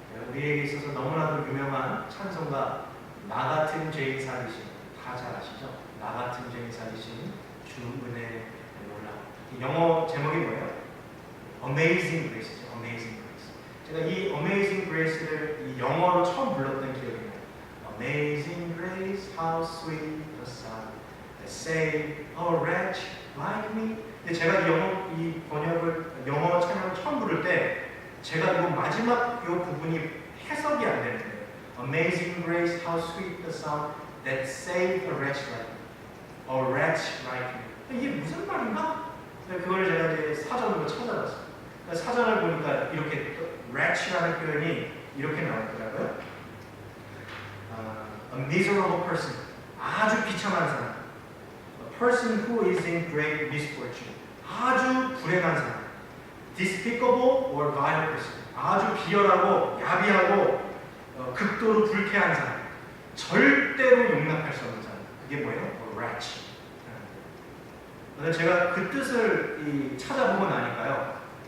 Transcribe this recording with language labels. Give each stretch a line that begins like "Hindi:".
Korean: 우리에게 있어서 너무나도 유명한 찬송가 나 같은 죄인 살리신 다 잘 아시죠? 나 같은 죄인 살리신 주 은혜에 놀라. 영어 제목이 뭐예요? Amazing Grace죠. Amazing Grace. 제가 이 Amazing Grace를 이 영어로 처음 불렀던 기억이 나요.
English: Amazing Grace, how sweet the sound that saved a wretch like me.
Korean: 근데 제가 이 번역을 영어 찬양을 처음 부를 때 제가 이거 마지막 이 부분이 해석이 안 되는 거예요.
English: Amazing Grace, how sweet the sound that saved a wretch like me. A wretch like me.
Korean: 이게 무슨 말인가? 그걸 제가 이제 사전으로 찾아봤어요. 그러니까 사전을 보니까 이렇게 wretch라는 표현이 이렇게 나오더라고요.
English: A miserable person.
Korean: 아주 비참한 사람.
English: A person who is in great misfortune.
Korean: 아주 불행한 사람.
English: Despicable or vile person.
Korean: 아주 비열하고 야비하고 극도로 불쾌한 사람. 절대로 용납할 수 없는 사람. 그게 뭐예요?
English: A wretch.
Korean: 그래서 제가 그 뜻을 찾아보고 나니까요.